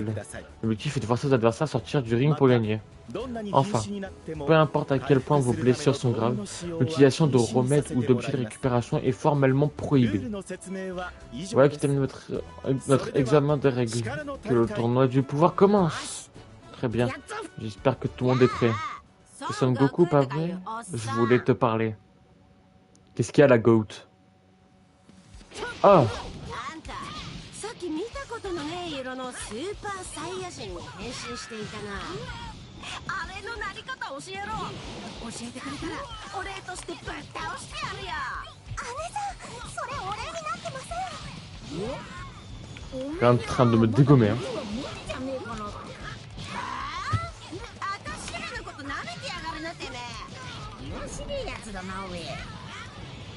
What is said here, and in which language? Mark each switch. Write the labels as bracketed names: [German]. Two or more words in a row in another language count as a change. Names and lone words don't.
[French] L'objectif est de forcer vos adversaires à sortir du ring pour gagner. Enfin, peu importe à quel point vos blessures sont graves, l'utilisation de remèdes ou d'objets de récupération est formellement prohibée. Voilà qui termine notre examen des règles. Que le tournoi du pouvoir commence. Très bien, j'espère que tout le monde est prêt. C'est Son Goku, pas vrai? Je voulais te parler. Qu'est-ce qu'il y a la goat? Ah! [Japanese] さっき見たことのねえ色のスーパーサイヤ人に変身していたな。あれのなり方教えろ。教えてくれたらお礼としてぶっ倒してやるよ。姉さん、それお礼になってません。 [French] Elle est en train de me dégommer. Hein. [Japanese] 私らのこと舐めてやがるなってね。面白いやつだなおめえ。